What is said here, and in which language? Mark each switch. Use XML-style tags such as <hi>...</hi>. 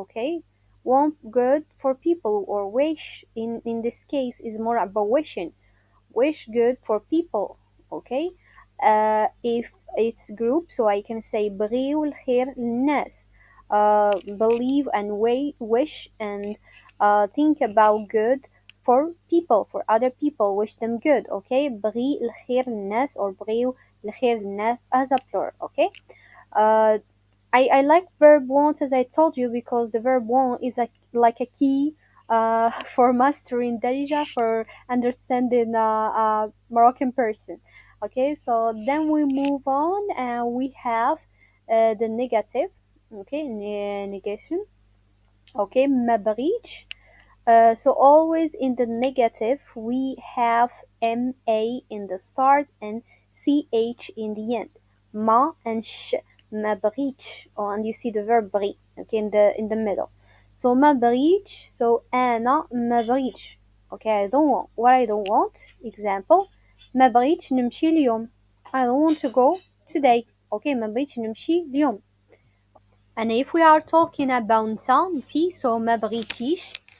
<en>Okay, want good for people, or wish in this case is more about wish good for people. Okay, if it's group, so I can say</en> <ar>بغيو الخير للناس.</ar> <en>Believe and wish and think about good for people, for other people, wish them good.</en> <ar>Okay, بغي الخير للناس or بغيو الخير للناس</ar> <en>as a plural. Okay, uh, I like verb want, as I told you, because the verb want is like a key for mastering Darija, for understanding a Moroccan person. Okay, so then we move on and we have the negative. Okay, negation.</en> <ar>Okay, ما بغيتش.</ar> <en>So always in the negative we have ma in the start and ch in the end. Ma and sh.</en> <ar>ما بغيتش.</ar> <en>Oh, and you see the verb بغي. Okay, in the middle. So</en> <ar>ما بغيتش. So أنا ما بغيتش.</ar> <en>Okay, I don't want. What I don't want. Example.</en> <ar>ما بغيتش نمشي اليوم.</ar> <en>I don't want to go today.</en> <ar>Okay, ما بغيتش نمشي اليوم.</ar> <en>And if we are talking about نتي, so</en> <ar>ما بغيتيش.</ar>